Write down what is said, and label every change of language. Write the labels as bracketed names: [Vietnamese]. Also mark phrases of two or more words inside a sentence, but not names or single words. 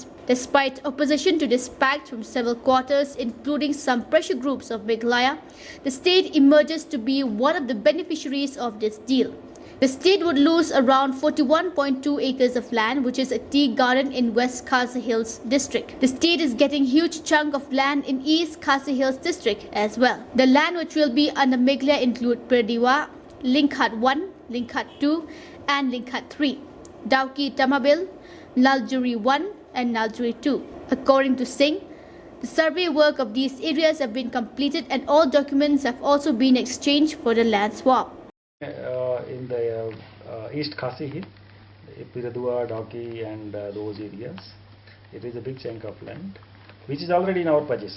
[English] Despite opposition to this pact from several quarters, including some pressure groups of Meghalaya, the state emerges to be one of the beneficiaries of this deal. The state would lose around 41.2 acres of land, which is a tea garden in West Khasi Hills district. The state is getting huge chunk of land in East Khasi Hills district as well. The land which will be under Meghalaya include Perdiwa, Linkhat 1, Linkhat 2 and Linkhat 3, Dauki Tamabil, Naljuri 1 and Naljuri 2. According to Singh, the survey work of these areas have been completed and all documents have also been exchanged for the land swap. In the East Khasi Hill, Piradua, Dauki and those areas, it is a big chunk of land which is already in our possession.